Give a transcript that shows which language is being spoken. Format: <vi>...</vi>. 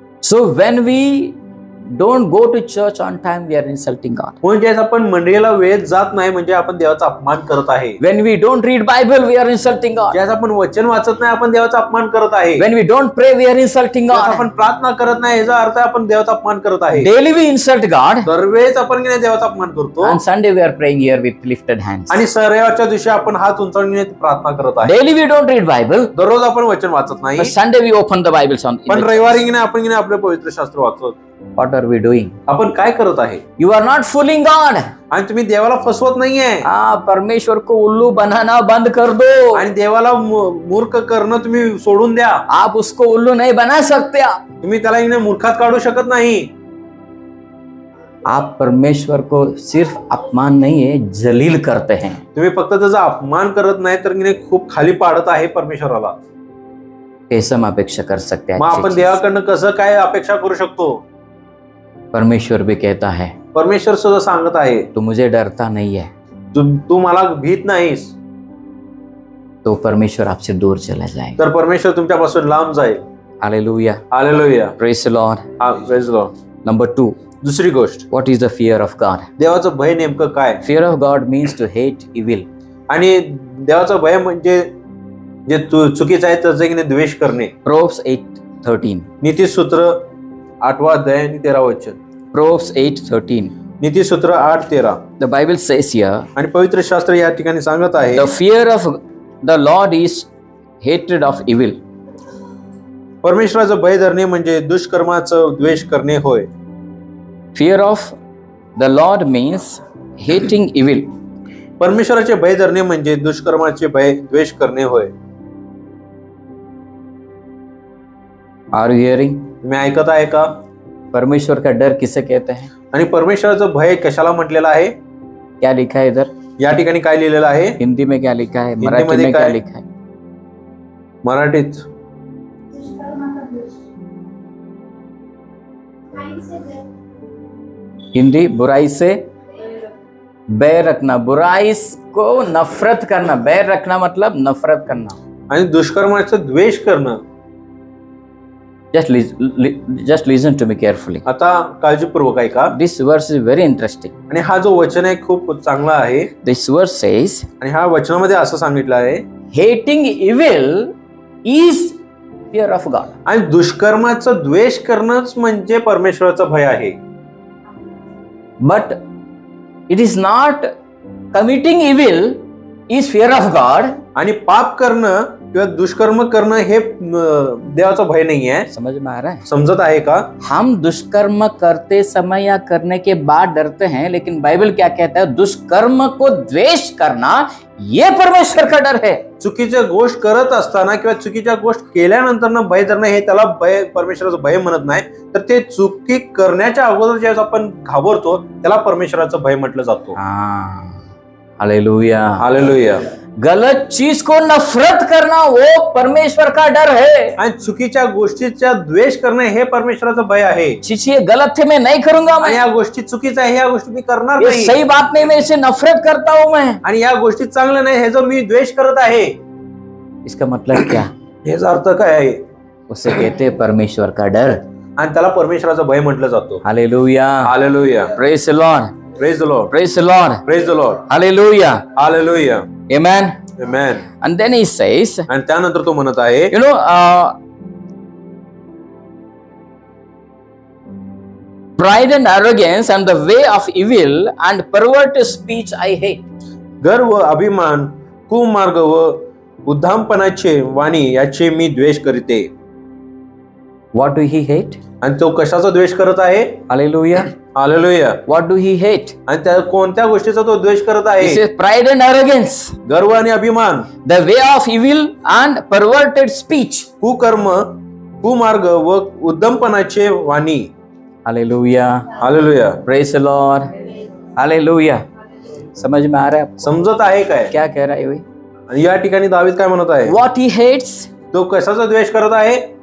<en>So when we don't go to church on time, we are insulting God.</en> <mr>म्हणजे आपण मंडळीला वेळेत जात नाही म्हणजे आपण देवाचा अपमान करत आहे।</mr> <en>When we don't read Bible, we are insulting God.</en> <mr>ज्यास आपण वचन वाचत नाही आपण देवाचा अपमान करत आहे।</mr> <en>When we don't pray, we are insulting</en> <mr>ज्यास</mr> <en>God.</en> <mr>आपण प्रार्थना करत नाही याचा अर्थ आपण देवाचा अपमान करत आहे।</mr> <en>Daily we insult God.</en> <mr>दरवेळेस आपण देवाचा अपमान करतो</mr> <en>On Sunday we are praying here with lifted hands.</en> <mr>आणि रविवारच्या दिवशी आपण हात उंचावून प्रार्थना करत आहे।</mr> <en>Daily we don't read Bible.</en> <mr>दररोज आपण वचन वाचत नाही,</mr> <en>But Sunday we open the Bible.</en> <mr>पण रविवारी आपण आपले पवित्र शास्त्र वाचतो।</mr> <en>What are we doing?</en> <mr>आपण काय करत आहे?</mr> <en>You are not fooling God.</en> <mr>आणि तुम्ही देवाला फसवत नाहीये।</mr> <hi>परमेश्वर को उल्लू बनाना बंद कर दो.</hi> <mr>आणि देवाला मूर्ख करणं तुम्ही सोडून द्या।</mr> <hi>आप उसको उल्लू नहीं बना सकते.</hi> <mr>तुम्ही त्याला मूर्खात काढू शकत नाही।</mr> <hi>आप परमेश्वर को सिर्फ अपमान नहीं है, जलील करते हैं.</hi> <mr>तुम्ही फक्त त्याचा अपमान करत नाही तर खूप खाली पाडत आहे परमेश्वराला।</mr> <hi>कैसे हम अपेक्षा कर सकते हैं?</hi> <mr>मग आपण देवाकडनं कसं काय अपेक्षा करू शकतो?</mr> <hi>परमेश्वर भी कहता है,</hi> <mr>परमेश्वर सुद्धा सांगत आहे,</mr> <hi>तू मुझे डरता नहीं है,</hi> <mr>तू मला भीत नाहीस,</mr> <hi>तो परमेश्वर आपसे दूर चला जाए.</hi> <mr>तर परमेश्वर तुमच्यापासून लांब जाईल.</mr> <hi>Hallelujah.</hi> <mr>Hallelujah.</mr> <en>Praise the Lord. Praise the Lord. Number 2.</en> <mr>दुसरी गोष्ट,</mr> <en>What is the fear of God?</en> <mr>देवाचं भय नेमकं काय?</mr> <en>Fear of God means to hate evil.</en> <mr>आणि देवाचं भय म्हणजे जे चुकीचं आहे त्याचा द्वेष करणे.</mr> <en>Proverbs 8:13.</en> <mr>नीतिसूत्र 8वा अध्याय आणि 13वा वचन.</mr> <en>Proverbs 8:13.</en> <mr>नीतिसूत्र 8:13.</mr> <en>The Bible says here,</en> <mr>आणि पवित्र शास्त्र या ठिकाणी सांगत आहे,</mr> <en>the fear of the Lord is hatred of evil.</en> <mr>परमेश्वराचं भय धरणे म्हणजे दुष्कर्माचं द्वेष करणे होय.</mr> <en>Fear of the Lord means hating evil.</en> <mr>परमेश्वराचे भय धरणे म्हणजे दुष्कर्माचे भय द्वेष करणे होय.</mr> <en>Are you hearing?</en> <mr>तुम्ही ऐकत आहे का?</mr> <hi>परमेश्वर का डर किसे कहते हैं?</hi> <mr>आणि परमेश्वराचं भय कशाला म्हटलेलं आहे?</mr> <hi>क्या लिखा है इधर?</hi> <mr>या ठिकाणी काय लिहिलेलं आहे?</mr> <hi>हिंदी में क्या लिखा है? मराठी में क्या लिखा है?</hi> <mr>मराठीत</mr> <hi>हिंदी बुराई से बैर रखना, बुराई को नफरत करना, बैर रखना मतलब नफरत करना,</hi> <mr>आणि दुष्कर्माचा द्वेष करणं.</mr> <en>Just listen to me carefully.</en> <mr>आता काळजीपूर्वक ऐका.</mr> <en>This verse is very interesting.</en> <mr>आणि हा जो वचन आहे खूप चांगला आहे.</mr> <en>This verse says,</en> <mr>आणि ह्या वचनामध्ये असं सांगितलं आहे,</mr> <en>hating evil is fear of God.</en> <mr>आणि दुष्कर्माचा द्वेष करणंच म्हणजे परमेश्वराचं भय आहे.</mr> <en>But it is not committing evil is fear of God.</en> <mr>आणि पाप करणं किंवा दुष्कर्म करणं हे देवाचं भय नाही आहे.</mr> <hi>समझ में आ रहा है?</hi> <mr>समजत आहे का?</mr> <hi>हम दुष्कर्म करते समय या करने के बाद डरते हैं, लेकिन बाइबल क्या कहता है? दुष्कर्म को द्वेष करना ये परमेश्वर का डर है.</hi> <mr>चुकीच्या गोष्ट करत असताना किंवा चुकीच्या गोष्ट केल्यानंतर भय धरणं हे त्याला भय, परमेश्वराचं भय म्हणत नाही. तर ते चुकी करण्याच्या अगोदर ज्यावेळेस आपण घाबरतो त्याला परमेश्वराचं भय म्हटलं जातो.</mr> <hi>Hallelujah,</hi> <mr>hallelujah.</mr> <hi>गलत चीज को नफरत करना वो परमेश्वर का डर है.</hi> <mr>आणि चुकीच्या गोष्टीचा द्वेष करणं हे परमेश्वराचं भय आहे.</mr> <hi>ये गलत है, मैं नहीं करूंगा,</hi> <mr>आणि या गोष्टी चुकीचं आहे, या गोष्टी मी करणार</mr> <hi>ये</hi> <mr>नाही,</mr> <hi>सही बात नहीं, मैं इसे नफरत करता हूं मैं,</hi> <mr>आणि या गोष्टी चांगल्या नाही हे जो मी द्वेष करत आहे.</mr> <hi>इसका मतलब क्या?</hi> <mr>हेचा अर्थ काय आहे?</mr> <hi>उसे कहते हैं परमेश्वर का डर.</hi> <mr>आणि त्याला परमेश्वराचं भय म्हटलं जातो.</mr> <hi>Hallelujah,</hi> <mr>hallelujah.</mr> <en>Praise the Lord, praise the Lord, praise the Lord, praise the Lord.</en> <hi>Hallelujah,</hi> <mr>hallelujah.</mr> <hi>Amen,</hi> <mr>amen.</mr> <en>and then he says,</en> <mr>आणि त्यानंतर तो म्हणत आहे,</mr> <en>you know, pride and arrogance and the way of evil and perverted speech I hate.</en> <mr>गर्व, अभिमान, कुमार्ग व उद्दामपणाचे वाणी याचे मी द्वेष करते.</mr> <en>What do he hate?</en> <mr>आणि तो कशाचा द्वेष करत आहे?</mr> <en>Hallelujah.</en> <mr>Hallelujah.</mr> <en>What do he hate?</en> <mr>आणि त्या कोणत्या गोष्टीचा तो द्वेष करत</mr> <en>He</en> <mr>आहे?</mr> <en>says pride and arrogance,</en> <mr>गर्व आणि अभिमान,</mr> <en>the way of evil and perverted speech.</en> <mr>कुकर्म, कुमार्ग व उद्दमपणाचे वाणी.</mr> <en>Hallelujah.</en> <mr>Hallelujah.</mr> <en>Praise the Lord. Hallelujah.</en> <hi>समझ में आ रहा है?</hi> <mr>समजत आहे काय?</mr> <hi>क्या कह रहा है भाई?</hi> <mr>आणि या ठिकाणी दावीद काय म्हणत आहे?</mr> <en>What he hates?</en> <mr>तो कशाचा द्वेष करत आहे?</mr>